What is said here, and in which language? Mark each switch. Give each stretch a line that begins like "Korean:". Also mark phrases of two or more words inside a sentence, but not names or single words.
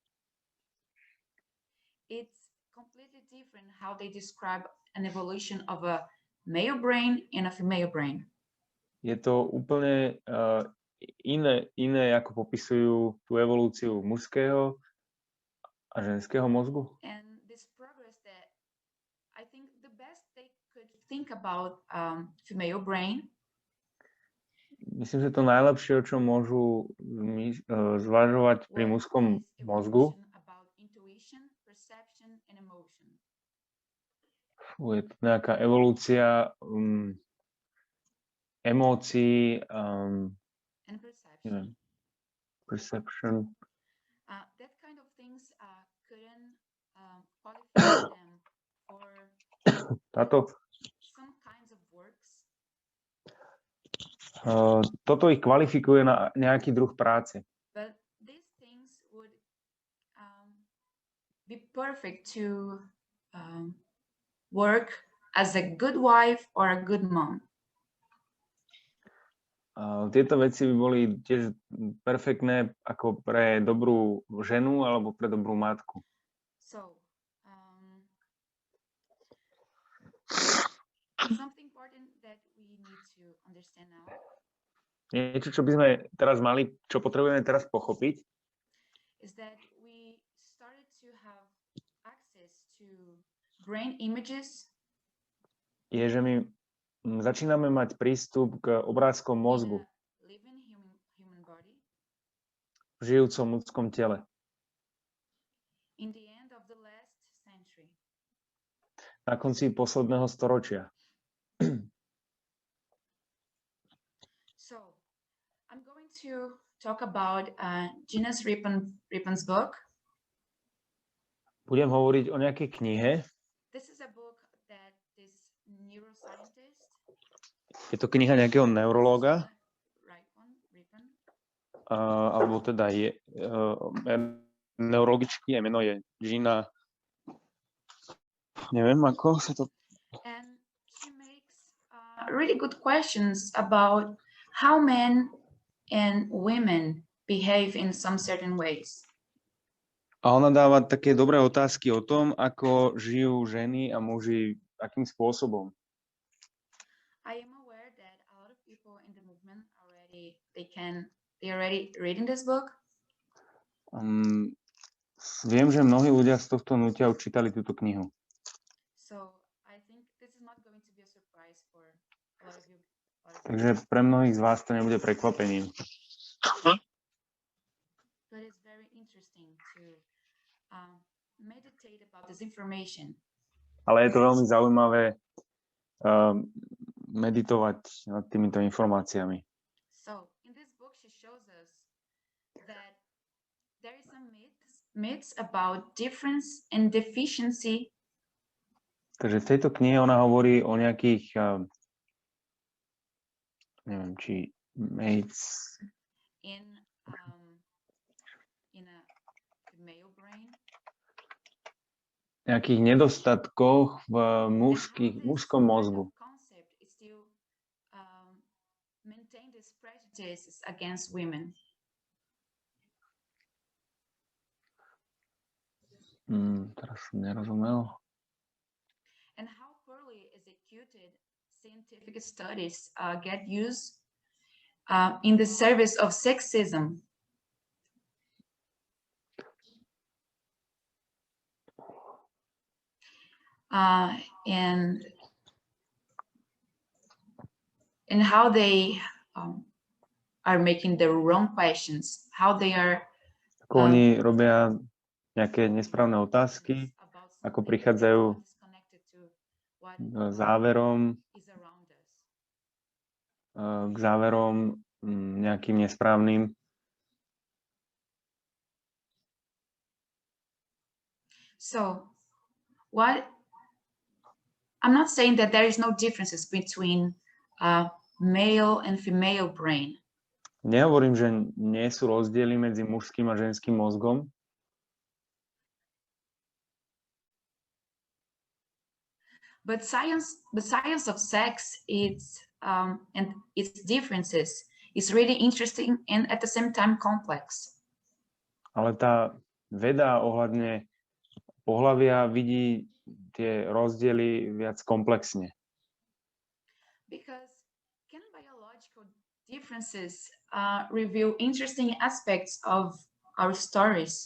English: it's completely different how they describe an evolution of a male brain and a female brain.
Slovak: Je to úplne iné, ako popisujú tú evolúciu mužského a ženského mozgu.
English: And this progress that I think the best they could think about female brain.
Slovak: Myslím, že to najlepšie, o čom môžu zvažovať pri mužskom mozgu, je to nejaká evolúcia emócií, perception.
English: That kind of things couldn't qualify them for some kinds of works.
Slovak: Toto ich kvalifikuje na nejaký druh práce.
English: But these things would be perfect to work as a good wife or a good mom.
Slovak: Tieto veci by boli tiež perfektné ako pre dobrú ženu alebo pre dobrú matku.
English: So, something important that we need to understand now.
Slovak: Niečo, čo by sme teraz mali, čo potrebujeme teraz pochopiť,
English: is that we started to have access to brain images.
Slovak: Je, že my začíname mať prístup k obrázkom mozgu v žijúcom ľudskom tele.
English: In the end of the last century.
Slovak: Na konci posledného storočia.
English: So, I'm going to talk about Gina's Rippon's book.
Slovak: Budem hovoriť o nejakej knihe.
English: This is a book that this neuroscientist.
Slovak: Je to kniha nejakého neurológa. Alebo teda je neurologičky, jej meno je Gina. Neviem, ako sa to...
English: And she makes really good questions about how men and women behave in some certain ways.
Slovak: A ona dáva také dobré otázky o tom, ako žijú ženy a muži, akým spôsobom.
English: I am aware that a lot of people in the movement they already reading this book.
Slovak: Viem, že mnohí ľudia z tohto hnutia už čítali túto knihu.
English: So I think this is not going to be a surprise for a lot of you.
Slovak: Takže pre mnohých z vás to nebude prekvapením.
English: But it's very interesting to meditate about this information.
Slovak: Ale je to veľmi zaujímavé meditovať nad týmito informáciami.
English: So in this book she shows us that there is some myths about difference and deficiency.
Slovak: Takže v tejto knihe ona hovorí o nejakých, neviem, či myths
English: In a male brain.
Slovak: Nejakých nedostatkoch v mužskom mozgu.
English: Concept is to maintain these prejudices against women.
Slovak: Teraz som nerozumel.
English: And how poorly executed scientific studies get used in the service of sexism. And how they are making the wrong questions, how they are
Slovak: Ako oni robia nejaké nesprávne otázky, ako prichádzajú k záverom nejakým nesprávnym.
English: So, I'm not saying that there is no differences between male and female brain.
Slovak: Nehovorím, že nie sú rozdiely medzi mužským a ženským mozgom.
English: But science of sex, and its differences is really interesting and at the same time complex.
Slovak: Ale tá veda ohľadne pohlavia vidí tie rozdiely viac komplexne.
English: Because can biological differences reveal interesting aspects of our stories?